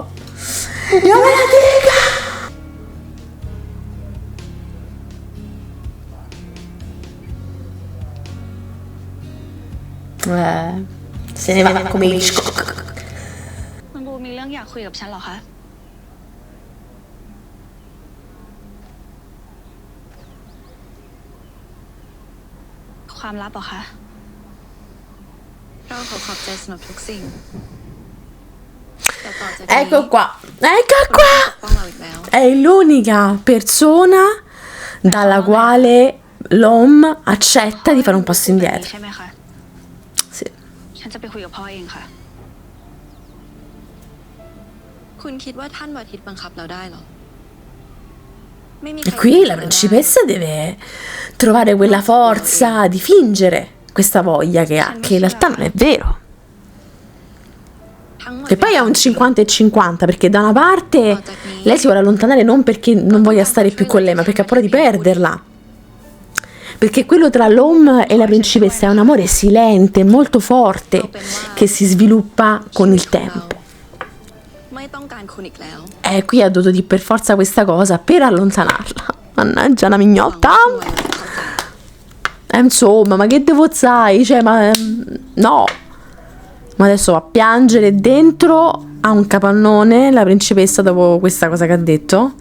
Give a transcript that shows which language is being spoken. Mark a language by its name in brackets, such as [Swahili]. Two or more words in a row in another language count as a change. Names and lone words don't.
[Italian] Io ve lo dico. Se ne va come Hitchcock. [Thai] คุณบูมีเรื่องอยากคุยกับฉันเหรอคะ ค ความลับเหรอคะเราขอบใจสำหรับทุกสิ่งแต่ต่อจากนี้ [Italian] Ecco qua, ecco qua. [Thai] ป้องเราอีกแล้ว [Italian] È l'unica persona dalla quale l'uomo accetta di fare un passo indietro. [Thai] ใช่ไหมคะ [Italian] Sì. [Thai] ฉันจะไปคุยกับพ่อเองค่ะ คุณคิดว่าท่านวาทิตบังคับเราได้เหรอ ไม่มีใคร [Italian] E qui la principessa deve trovare quella forza di fingere questa voglia che ha, che in realtà non è vero. [Thai] ทั้งหมด [Italian] Che poi è un 50 e 50, perché da una parte lei si vuole allontanare non perché non voglia stare più con lei, ma perché ha paura di perderla. Perché quello tra l'uomo e la principessa è un amore silente, molto forte, che si sviluppa con il tempo. [Thai] ไม่ต้องการคุณอีกแล้ว [Italian] E qui ha dovuto dire per forza questa cosa per allontanarla. Mannaggia una mignotta. Insomma, ma che devo sai? Cioè, ma no. Ma adesso va a piangere dentro a un capannone la principessa dopo questa cosa che ha detto.